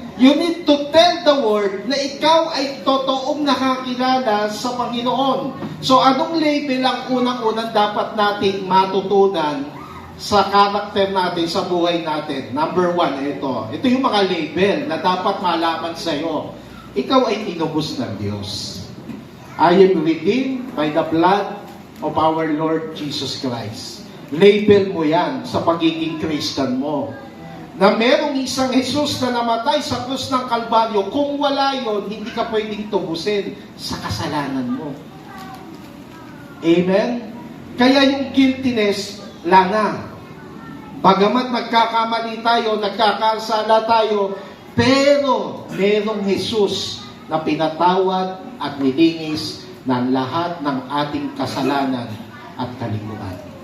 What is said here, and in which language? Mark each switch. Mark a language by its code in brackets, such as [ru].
[en] You need to tell the world [tl] na ikaw ay totoong nakakilala sa Panginoon. So, anong label ang unang-unang dapat nating matutunan sa karakter natin, sa buhay natin? Number 1, ito. Ito yung mga label na dapat malaman sa'yo. Ikaw ay tinubos ng Diyos. [en] I am redeemed by the blood of our Lord Jesus Christ. [tl] Label mo yan sa pagiging Christian mo. Na merong isang Jesus na namatay sa krus ng Kalbaryo, kung wala yon, hindi ka pwedeng tubusin sa kasalanan mo. Amen? Kaya yung guiltiness, lana. Bagamat nagkakamali tayo, nagkakasala tayo, pero merong Jesus na pinatawad at nilinis ng lahat ng ating kasalanan at kalimutan.